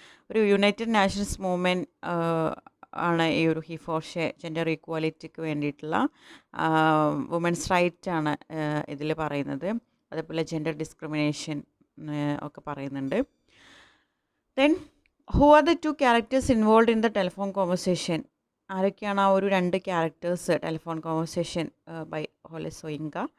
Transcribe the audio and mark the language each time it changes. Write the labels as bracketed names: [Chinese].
[Malayalam] ഒരു United nations movement ആണ് ഈ ഒരു ഹി ഫോർ ഷേ ജെൻഡർ ഈക്വാലിറ്റിക്ക് വേണ്ടിയിട്ടുള്ള വുമൻസ് റൈറ്റ് ആണ് ഇതിൽ പറയുന്നത്. അതേപോലെ ജെൻഡർ ഡിസ്ക്രിമിനേഷൻ ഒക്കെ പറയുന്നുണ്ട്. [English] Then, who are the 2 characters involved in the telephone conversation? [Malayalam] ആരൊക്കെയാണ് ആ ഒരു 2 characters telephone conversation by ഹോലെ Soyinka?